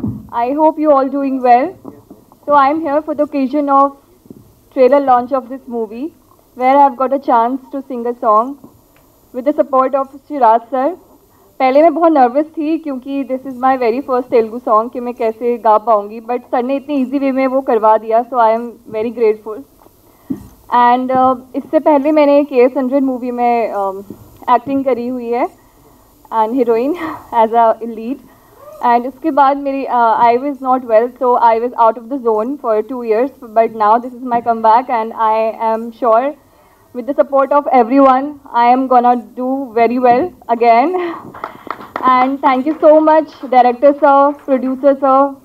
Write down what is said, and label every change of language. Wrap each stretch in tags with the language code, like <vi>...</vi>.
<en>I hope you all doing well. So I am here for the occasion of trailer launch of this movie, where I have got a chance to sing a song with the support of Shiraz sir.</en> <hi>पहले मैं बहुत nervous थी क्योंकि</hi> <en>this is my very first Telugu song</en> <hi>कि मैं कैसे गा पाऊँगी, बट सर ने इतनी ईजी वे में वो करवा दिया,</hi> <en>So I am very grateful.</en> <hi>And इससे पहले मैंने KS100 मूवी में एक्टिंग करी हुई है and</hi> <en>Heroine as a lead. And</en> <hi>उसके बाद मेरी</hi> <en>I was not well, so I was out of the zone for 2 years, but now this is my come back and I am sure with the support of everyone I am gonna do very well again. And thank you so much director sir, producer sir.</en>